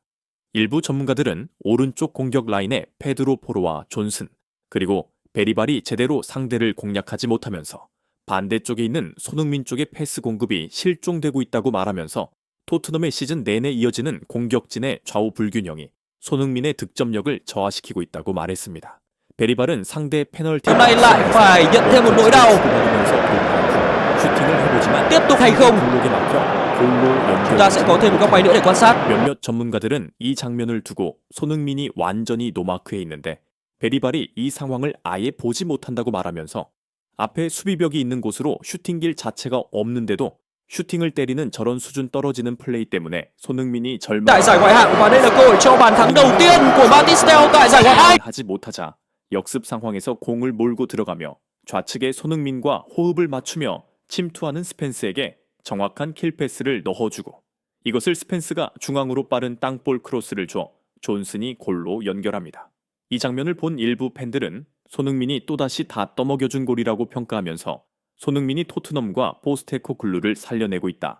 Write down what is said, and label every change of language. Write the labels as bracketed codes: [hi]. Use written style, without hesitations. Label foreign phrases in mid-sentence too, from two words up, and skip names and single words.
[ko] 일부 전문가들은 오른쪽 공격 라인의 페드로 포로와 존슨 그리고 베리발이 제대로 상대를 공략하지 못하면서 반대쪽에 있는 손흥민 쪽의 패스 공급이 실종되고 있다고 말하면서 토트넘의 시즌 내내 이어지는 공격진의 좌우 불균형이 손흥민의 득점력을 저하시키고 있다고 말했습니다. 베리발은 상대 페널티 [vi] Hôm nay lại phải nhận thêm một nỗi đau. [ko] 슈팅을 해보지만 [vi] Tiếp tục hay không? [ko] 블록에 막혀 골로 연결. [vi] Chúng ta sẽ có thêm một góc máy nữa để quan sát. [ko] 몇몇 전문가들은 이 장면을 두고 손흥민이 완전히 노마크에 있는데 베리발이 이 상황을 아예 보지 못한다고 말하면서 앞에 수비벽이 있는 곳으로 슈팅길 자체가 없는데도 슈팅을 때리는 저런 수준 떨어지는 플레이 때문에 손흥민이 [vi] Tại giải Ngoại hạng và đây là cơ hội cho bàn thắng đầu tiên của Batisteo tại giải Ngoại hạng. [ko] 하지 못하자 역습 상황에서 공을 몰고 들어가며 좌측의 손흥민과 호흡을 맞추며 침투하는 스펜스에게 정확한 킬패스를 넣어주고 이것을 스펜스가 중앙으로 빠른 땅볼 크로스를 줘 존슨이 골로 연결합니다. 이 장면을 본 일부 팬들은 손흥민이 또다시 다 떠먹여준 골이라고 평가하면서 손흥민이 토트넘과 포스테코글루를 살려내고 있다.